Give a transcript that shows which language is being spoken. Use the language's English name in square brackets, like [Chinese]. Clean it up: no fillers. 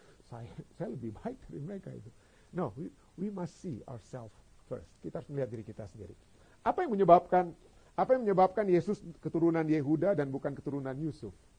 [Indonesian] Saya lebih baik dari mereka itu. [English] No, we must see ourselves first. [Indonesian] Kita harus melihat diri kita sendiri. Apa yang menyebabkan Yesus keturunan Yehuda dan bukan keturunan Yusuf?